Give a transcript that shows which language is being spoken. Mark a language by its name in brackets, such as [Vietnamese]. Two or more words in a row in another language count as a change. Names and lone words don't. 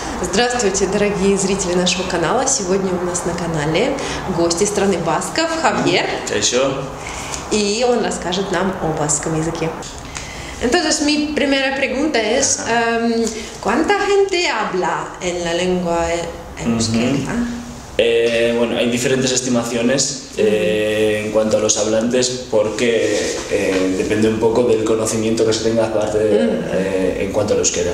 [Russian] Здравствуйте, дорогие зрители нашего канала. Сегодня у нас на канале гость из страны Басков, Javier. Y он расскажет нам о баском языке. [Spanish] Entonces, mi primera pregunta es, ¿cuánta gente habla en la lengua euskera? Bueno, hay diferentes estimaciones en cuanto a los hablantes porque depende un poco del conocimiento que se tenga en cuanto al euskera.